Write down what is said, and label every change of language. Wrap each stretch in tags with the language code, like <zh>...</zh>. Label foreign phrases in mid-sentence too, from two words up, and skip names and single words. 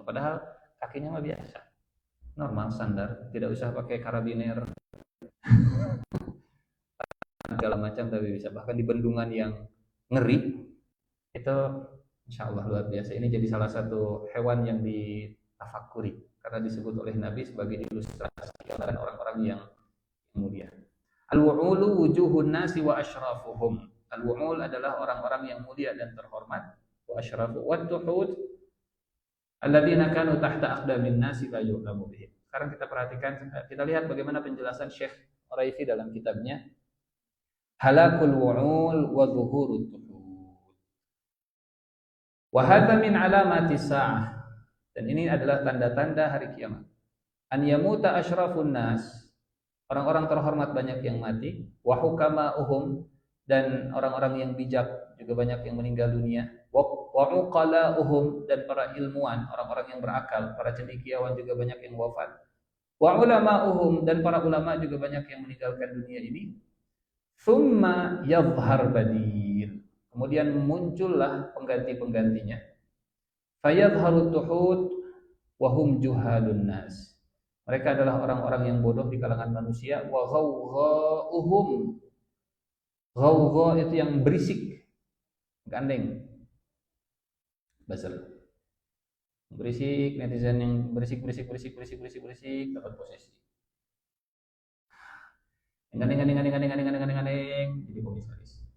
<id>Padahal kakinya mah biasa, normal, standar, tidak usah pakai karabiner segala macam, tapi bisa. Bahkan di bendungan yang ngeri itu</id> <ar>إن شاء الله</ar> <id>luar biasa. Ini jadi salah satu hewan yang ditafakuri karena disebut oleh Nabi sebagai ilustrasi orang-orang yang mulia.</id> <ar>الوعول وجوه الناس وأشرافهم.</ar> <id>Al-wu'ul adalah orang-orang yang mulia dan terhormat.</id> <ar>وأشراف وتحوت الذين كانوا تحت أقدام الناس لا يعلم بهم.</ar> <id>Sekarang kita perhatikan, kita lihat bagaimana penjelasan Syekh Uraifi dalam kitabnya Halakul wu'ul wa zuhurut tuhud.</id> <ar>وهذا من علامات الساعة.</ar> <id>Dan ini adalah tanda-tanda hari kiamat.</id> <ar>أن يموت أشراف الناس,</ar> <id>orang-orang terhormat banyak yang mati,</id> <ar>وحكماؤهم,</ar> <id>dan orang-orang yang bijak juga banyak yang meninggal dunia,</id> <ar>وعقلاؤهم,</ar> <id>dan para ilmuwan, orang-orang yang berakal, para cendekiawan juga banyak yang wafat,</id> <ar>وعلماؤهم,</ar> <id>dan para ulama juga banyak yang meninggalkan dunia ini.</id> <ar>ثم يظهر بديل,</ar> <id>kemudian muncullah pengganti-penggantinya.</id> <ar>فيظهر تحوت وهم جهال الناس,</ar> <id>mereka adalah orang-orang yang bodoh di kalangan manusia.</id> <ar>وغوغاؤهم,</ar> <id>ghawgha itu yang berisik, gandeng, basel, berisik, netizen yang berisik dapat posisi. Gandeng, jadi komisaris.</id>